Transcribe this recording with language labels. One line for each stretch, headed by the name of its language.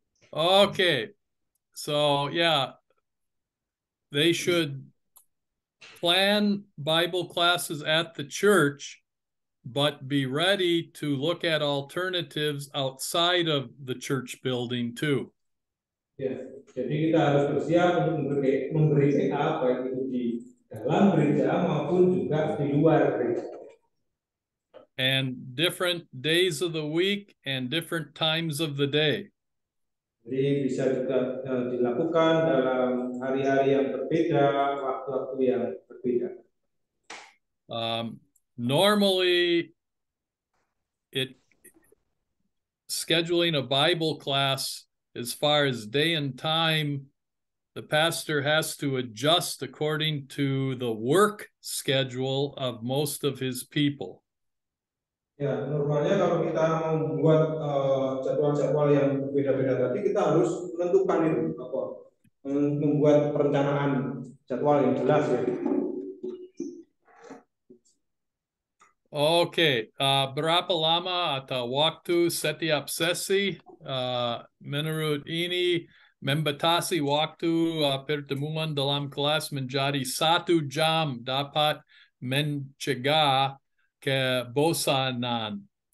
English: Okay, so yeah, they should plan Bible classes at the church, but be ready to look at alternatives outside of the church building too.
Indonesian: Ya, jadi kita harus bersiap untuk memberi PA baik itu di dalam gereja maupun juga di luar gereja.
English: And different days of the week and different times of the day.
Indonesian: Jadi bisa juga dilakukan dalam hari-hari yang berbeda, waktu-waktu yang berbeda.
English: Normally, scheduling a Bible class as far as day and time, the pastor has to adjust according to the work schedule of most of his people.
Indonesian: Ya, normalnya kalau kita membuat jadwal-jadwal yang berbeda-beda tadi, kita harus menentukan itu apa, membuat perencanaan jadwal yang jelas ya. Okay, berapa lama atau waktu setiap sesi menurut ini membatasi waktu pertemuan dalam kelas menjadi 1 jam dapat mencegah kebosanan.